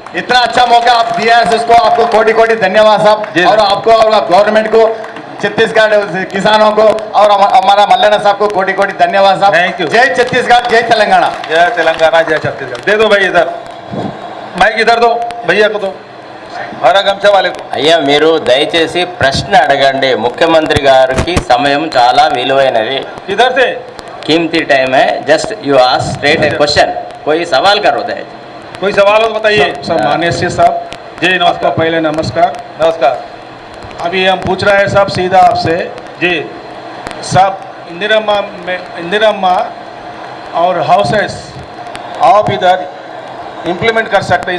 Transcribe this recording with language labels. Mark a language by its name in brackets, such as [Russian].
[Hindi] इतना अच्छा मौका आप दिया है इसको, आपको कोटि कोटि धन्यवाद जी। साहब, और आपको और गवर्नमेंट को, छत्तीसगढ़ किसानों को और हमारा मल्लाना साहब को कोटि कोटि धन्यवाद साहब। [English] Thank you। [Hindi] जय छत्तीसगढ़, जय तेलंगाना। जय तेलंगाना जय छत्तीसगढ़। दे दो भाई इधर माइक इधर दो भैया को दो हरा गमछा वाले को। [Telugu] అయ్యా మీరు దయచేసి ప్రశ్న అడగండి, ముఖ్యమంత్రి గారికి సమయం చాలా విలువైనది, [Hindi] इधर से कीमती टाइम है, [English] just you ask straight a question, [Hindi] कोई सवाल करो [Telugu] दयచేసి। [Hindi] कोई सवाल हो तो बताइए। सब माननीय श्री साहब, जी आपका नमस्कार। पहले नमस्कार। नमस्कार अभी हम पूछ रहे हैं साहब सीधा आपसे, जी। साहब इंदिरा माँ और हाउसेस आप इधर इम्प्लीमेंट कर सकते हैं।